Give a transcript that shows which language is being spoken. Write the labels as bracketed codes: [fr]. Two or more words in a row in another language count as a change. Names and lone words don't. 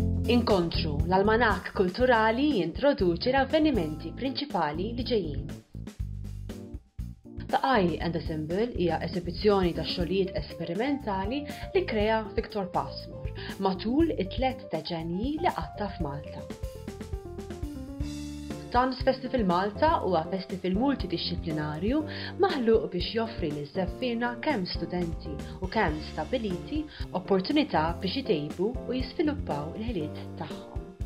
[mt] Inkontru l-Almanak Kulturali jintroduċi l-avvenimenti prinċipali li ġejjin. The Eye and the Symbol hija esibizzjoni ta' xogħlijiet esperimentali li krea Viktor Passmore matul it-3 deċenji li qatta f'Malta. Dance Festival Malta huwa festival multidixxiplinarju maħluq biex joffri liż-żeffina kemm studenti u kemm stabiliti opportunità biex jitejbu u jisviluppaw il-ħiliet tagħhom.